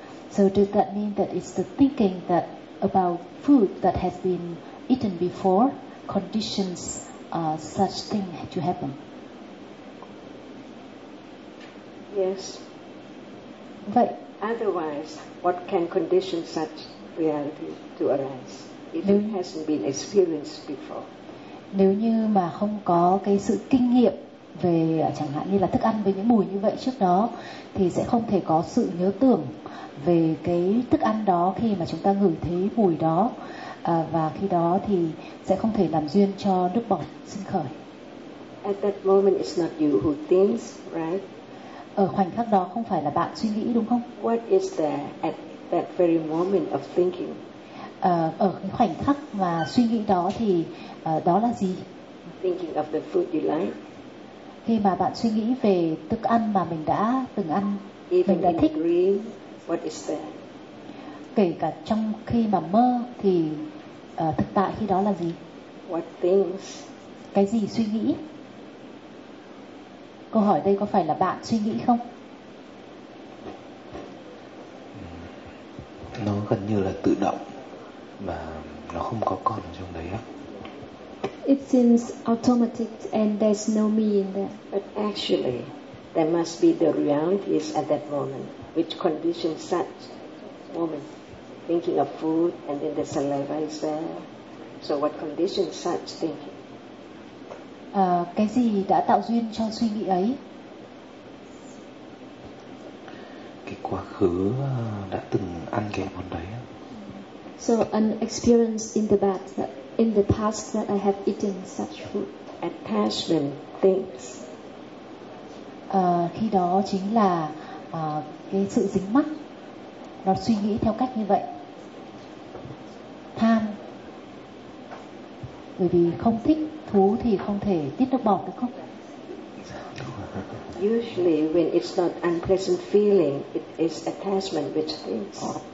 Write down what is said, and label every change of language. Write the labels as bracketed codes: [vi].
[en] So does that mean that it's the thinking that about food that has been eaten before conditions such thing to happen? Yes. But otherwise, what can condition such reality to arise if it hasn't been experienced before? [vi] Nếu như mà không có cái sự kinh nghiệm về chẳng hạn như là thức ăn với những mùi như vậy trước đó, thì sẽ không thể có sự nhớ tưởng về cái thức ăn đó khi mà chúng ta ngửi thấy mùi đó, và khi đó thì sẽ không thể làm duyên cho nước bọt sinh khởi. [en] At that moment it's not you who thinks, right? [vi] Ở khoảnh khắc đó không phải là bạn suy nghĩ, đúng không? [en] What is there at that very moment of thinking? [vi] Ở cái khoảnh khắc mà suy nghĩ đó thì đó là gì? [en] Thinking of the food you like. [vi] Khi mà bạn suy nghĩ về thức ăn mà mình đã từng ăn, [en] even [vi] mình đã thích, [en] dream, what is there? [vi] Kể cả trong khi mà mơ thì thực tại khi đó là gì? [en] What things? [vi] Cái gì suy nghĩ? Câu hỏi đây có phải là bạn suy nghĩ không? Nó gần như là tự động và nó không có con trong đấy á. [en] It seems automatic and there's no me in there. But actually, there must be the realities at that moment, which conditions such moment. Thinking of food and then the saliva is there. So what conditions such thinking? [vi] Cái gì đã tạo duyên cho suy nghĩ ấy? Cái quá khứ đã từng ăn cái món đấy. [en] So an experience in the past that I have eaten such food. Attachment things. [vi] Khi đó chính là cái sự dính mắc. Nó suy nghĩ theo cách như vậy. Tham. Bởi vì không thích thú thì không thể tiết được bọt, được không? [en] Usually when it's not unpleasant feeling, it is attachment which thinks.